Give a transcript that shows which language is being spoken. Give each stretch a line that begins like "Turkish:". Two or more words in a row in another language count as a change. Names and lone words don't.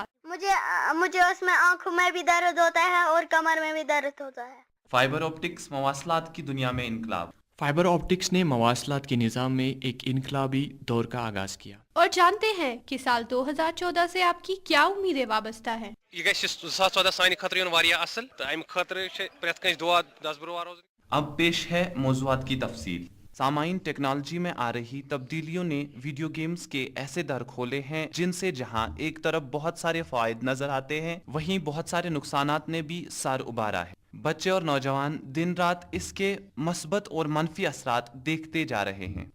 Urdu: مجھے اس میں آنکھوں میں بھی درد ہوتا ہے اور کمر میں بھی درد ہوتا ہے.
English: fiber optics
Urdu: مواصلات کی دنیا میں انقلاب.
English: fiber optics
Urdu: نے مواصلات کے نظام میں ایک انقلابی دور کا آغاز کیا. اور جانتے ہیں کہ سال 2014 سے آپ کی کیا امیدیں وابستہ ہیں.
Kashmiri: ये गई 2014 सानि खतर युन वारिया असल तो अम खतर छे प्रेथ कंज दुआ 10 बरुवार रोज।
Urdu: اب پیش ہے موضوعات کی تفصیل۔ سامعین، ٹیکنالوجی میں آ رہی تبدیلیوں نے
English: video games
Urdu: کے ایسے در کھولے ہیں جن سے جہاں ایک طرف بہت سارے فائدے نظر آتے ہیں، وہیں بہت سارے نقصانات نے بھی سر ابھارا ہے. بچے اور نوجوان دن رات اس کے مثبت اور منفی اثرات دیکھتے جا رہے ہیں.